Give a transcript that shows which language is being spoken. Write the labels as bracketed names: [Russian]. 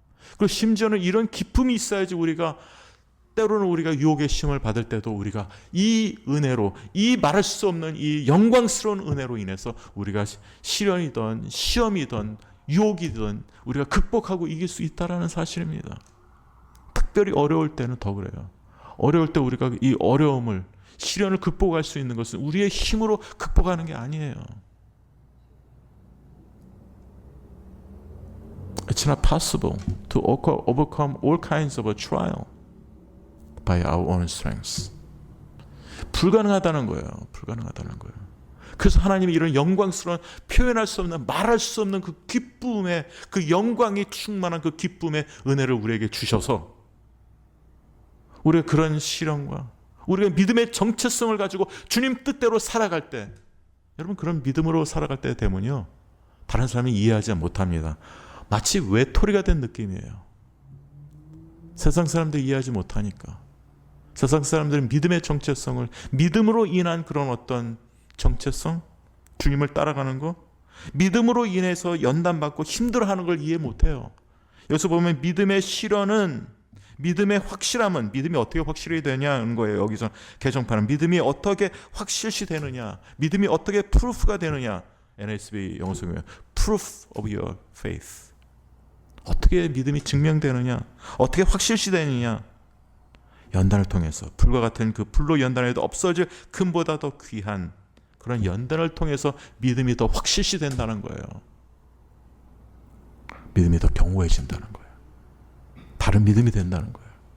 [Korean] 그리고 심지어는 이런 기쁨이 있어야지 때로는 우리가 유혹의 시험을 받을 때도 우리가 이 은혜로, 이 말할 수 없는 이 영광스러운 은혜로 인해서 우리가 시련이든 시험이든 유혹이든 우리가 극복하고 이길 수 있다는 사실입니다. 특별히 어려울 때는 더 그래요. 어려울 때 우리가 이 어려움을, 시련을 극복할 수 있는 것은 우리의 힘으로 극복하는 게 아니에요. [English] It's not possible to overcome all kinds of a trial by our own strength. [Korean] 불가능하다는 거예요. 불가능하다는 거예요. 그래서 하나님이 이런 영광스러운, 표현할 수 없는, 말할 수 없는 그 기쁨의, 그 영광이 충만한 그 기쁨의 은혜를 우리에게 주셔서 우리가 그런 시련과 우리가 믿음의 정체성을 가지고 주님 뜻대로 살아갈 때, 여러분 그런 믿음으로 살아갈 때 되면요, 다른 사람이 이해하지 못합니다. 마치 외톨이가 된 느낌이에요. 세상 사람들이 이해하지 못하니까. 세상 사람들은 믿음의 정체성을, 믿음으로 인한 그런 어떤 정체성, 주님을 따라가는 거, 믿음으로 인해서 연단받고 힘들어하는 걸 이해 못해요. 여기서 보면 믿음의 실현은, 믿음의 확실함은, 믿음이 어떻게 확실히 되냐는 거예요. 여기서 개정판은 믿음이 어떻게 확실시 되느냐, 믿음이 어떻게 프루프가 되느냐. [English] NSB [Korean] 영어 성경에 [English] proof of your faith. [Korean] 어떻게 믿음이 증명되느냐, 어떻게 확실시 되느냐. 연단을 통해서, 불과 같은 그 불로 연단해도 없어질 금보다 더 귀한 그런 연단을 통해서 믿음이 더 확실시 된다는 거예요. 믿음이 더 견고해진다는 거예요. 다른 믿음이 된다는 거예요.